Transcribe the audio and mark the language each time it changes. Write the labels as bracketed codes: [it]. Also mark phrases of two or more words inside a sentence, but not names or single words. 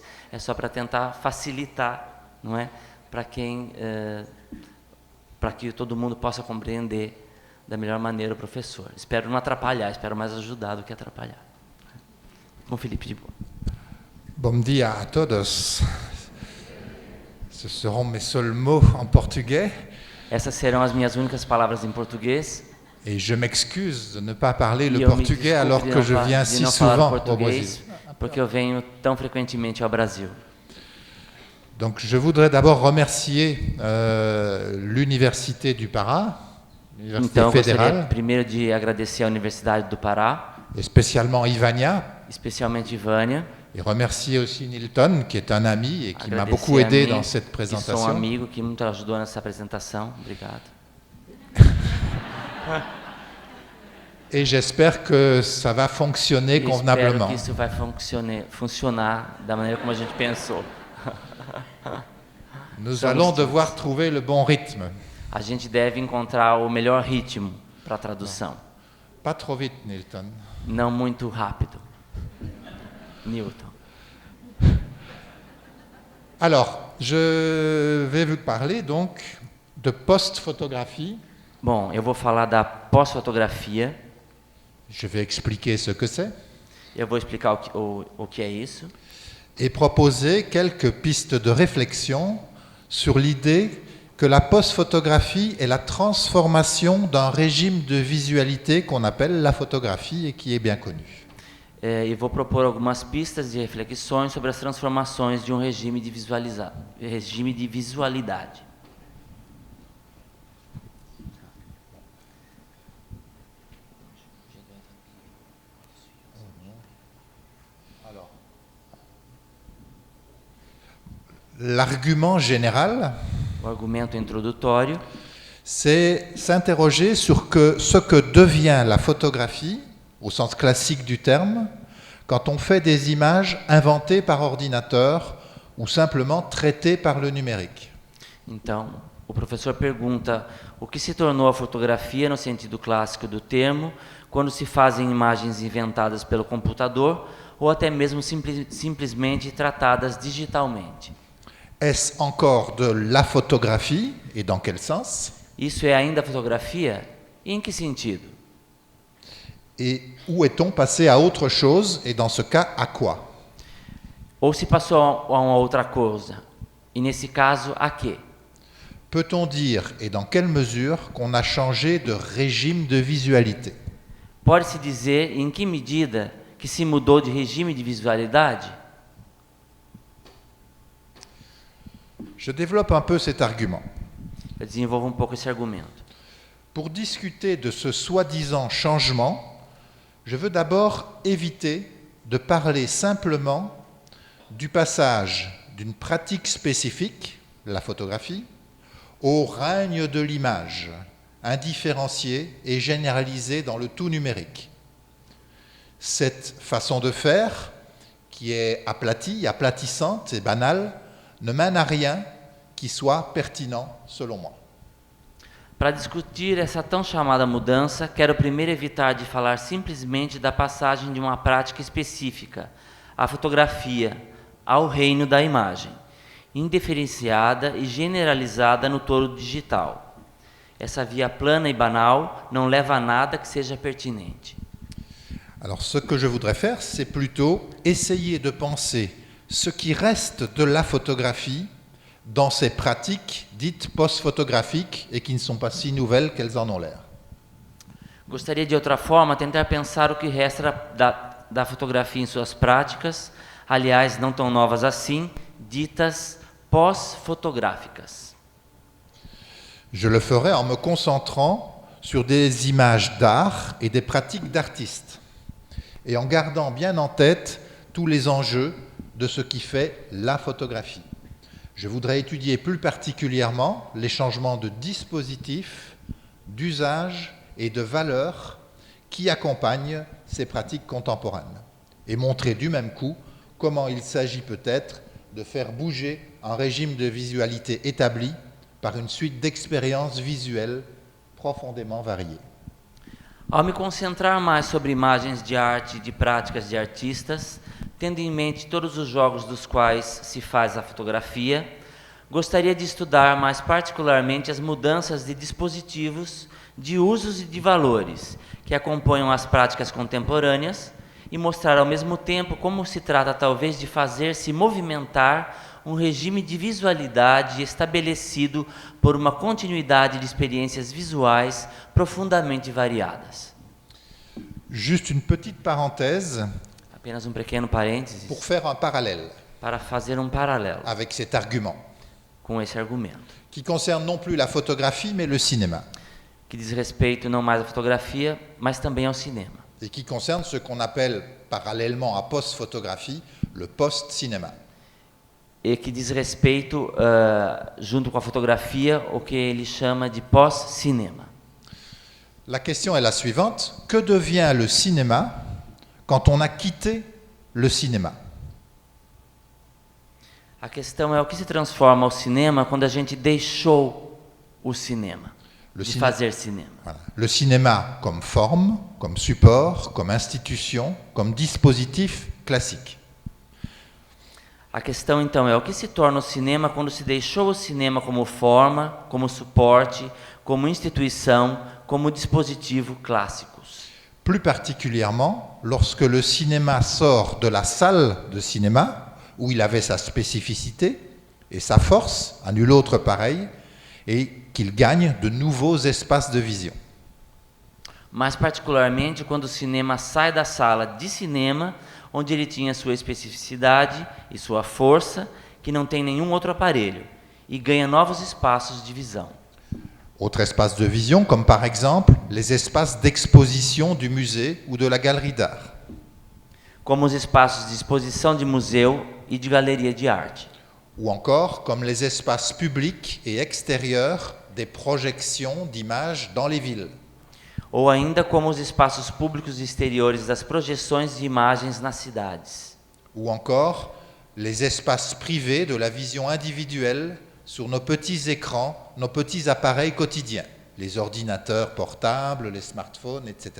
[pt] É só para tentar facilitar, não é? Para que todo mundo possa compreender da melhor maneira o professor. Espero não atrapalhar, espero mais ajudar do que atrapalhar. Com Philippe Dubois. Bom dia a todos. [fr] Ce seront mes seuls mots en portugais. [pt] Essas serão as minhas únicas palavras em português. [fr] Et je m'excuse de ne pas parler le portugais alors que je viens si souvent au Brésil. [pt] Porque eu venho tão frequentemente ao Brasil. [fr] Donc je voudrais d'abord remercier l'Université du Pará, l'Université [pt] Então, eu [fr] fédérale. [pt] gostaria primeiro de agradecer à Universidade do Pará, [fr] Et spécialement Ivania. [pt] especialmente Ivânia. [fr] Et remercier aussi Nilton, qui est un ami et qui m'a [pt] Agradecer [fr] beaucoup [pt] a [fr] aidé [pt] mim, [fr] dans cette [pt] que sou um [fr] présentation. [pt] amigo que muito ajudou nessa apresentação. Obrigado. [fr] Et j'espère que ça va fonctionner [pt] E espero [fr] convenablement. [pt] que isso vai funcionar da maneira como a gente pensou. [fr] Nous allons devoir trouver le bon rythme. [pt] A gente deve encontrar o melhor ritmo para a tradução. [fr] Pas trop vite, Nilton. [pt] Não muito rápido. Newton. [fr] Alors, je vais vous parler donc de post-photographie. [pt] Bom, eu vou falar da pós-fotografia. [fr] Je vais expliquer ce que c'est [pt] Eu vou explicar o que é isso. [fr] et proposer quelques pistes de réflexion sur l'idée que la post-photographie est la transformation d'un régime de visualité qu'on appelle la photographie et qui est bien connu. [pt] E vou propor algumas pistas de reflexões sobre as transformações de um regime de visualidade. [fr] L'argument général, [pt] O argumento introdutório [fr] c'est s'interroger sur ce que devient la photographie, au sens classique du terme, quand on fait des images inventées par ordinateur ou simplement traitées par le numérique. [pt] Então, o professor pergunta o que se tornou a fotografia no sentido clássico do termo, quando se fazem imagens inventadas pelo computador ou até mesmo simplesmente tratadas digitalmente. [fr] Est-ce encore de la photographie et dans quel sens? [pt] Isso é ainda fotografia? E em que sentido? [fr] Et où est-on passé à autre chose et dans ce cas à quoi? [pt] Ou se passou a uma outra coisa? E nesse caso, a quê? [fr] Peut-on dire et dans quelle mesure qu'on a changé de régime de visualité? [pt] Pode-se dizer em que medida que se mudou de regime de visualidade? [fr] Je développe un peu cet argument. [pt] Eu desenvolvo um pouco esse argumento. [fr] Pour discuter de ce soi-disant changement, je veux d'abord éviter de parler simplement du passage d'une pratique spécifique, la photographie, au règne de l'image, indifférenciée et généralisée dans le tout numérique. Cette façon de faire, qui est aplatie, aplatissante et banale, ne mène à rien qui soit pertinent selon moi. [pt] Para discutir essa tão chamada mudança, quero primeiro evitar de falar simplesmente da passagem de uma prática específica, a fotografia, ao reino da imagem, indiferenciada e generalizada no todo digital. Essa via plana e banal não leva a nada que seja pertinente. [fr] Alors ce que je voudrais faire, c'est plutôt essayer de penser ce qui reste de la photographie dans ces pratiques dites post-photographiques et qui ne sont pas si nouvelles qu'elles en ont l'air. [pt] Gostaria de outra forma tentar pensar o que resta da fotografia em suas práticas, aliás, não tão novas assim, ditas pós-fotográficas. [fr] Je le ferai en me concentrant sur des images d'art et des pratiques d'artistes, et en gardant bien en tête tous les enjeux de ce qui fait la photographie. Je voudrais étudier plus particulièrement les changements de dispositifs, d'usage et de valeurs qui accompagnent ces pratiques contemporaines, et montrer du même coup comment il s'agit peut-être de faire bouger un régime de visualité établi par une suite d'expériences visuelles profondément variées. [pt] Ao me concentrar mais sobre imagens de arte e de práticas de artistas, tendo em mente todos os jogos dos quais se faz a fotografia, gostaria de estudar mais particularmente as mudanças de dispositivos, de usos e de valores que acompanham as práticas contemporâneas e mostrar ao mesmo tempo como se trata talvez de fazer-se movimentar um regime de visualidade estabelecido por uma continuidade de experiências visuais profundamente variadas. [fr] Juste une petite parenthèse [pt] Apenas um pequeno parênteses [fr] pour faire un parallèle [pt] para fazer um paralelo [fr] avec cet argument, [pt] com esse argumento, [fr] qui concerne non plus la photographie mais le cinéma, [pt] que diz respeito não mais à fotografia, mas também ao cinema, [fr] et qui concerne ce qu'on appelle parallèlement à post-photographie, le post-cinéma. [pt] e que diz respeito, junto com a fotografia, o que ele chama de pós-cinema. [fr] La question est la suivante: que devient le cinéma quand on a quitté le cinéma? [pt] A questão é o que se transforma o cinema quando a gente deixou o cinema, de fazer cinema. [fr] Voilà. Le cinéma comme forme, comme support, comme institution, comme dispositif classique. [pt] A questão então é o que se torna o cinema quando se deixou o cinema como forma, como suporte, como instituição, como dispositivo clássicos. [fr] Plus particulièrement, lorsque le cinéma sort de la salle de cinéma, où il avait sa spécificité et sa force, à nul autre pareil, et qu'il gagne de nouveaux espaces de vision. [pt] Mais particularmente quando o cinema sai da sala de cinema, onde ele tinha sua especificidade e sua força, que não tem nenhum outro aparelho, e ganha novos espaços de visão. [fr] Autres espaces de vision, comme par exemple les espaces d'exposition du musée ou de la galerie d'art. [pt] Como os espaços de exposição de museu e de galeria de arte. [fr] Ou encore comme les espaces publics et extérieurs des projections d'images dans les villes. [pt] Ou ainda como os espaços públicos exteriores das projeções de imagens nas cidades. [fr] Ou encore les espaces privés de la vision individuelle sur nos petits écrans, nos petits appareils quotidiens, les ordinateurs portables, les smartphones, etc.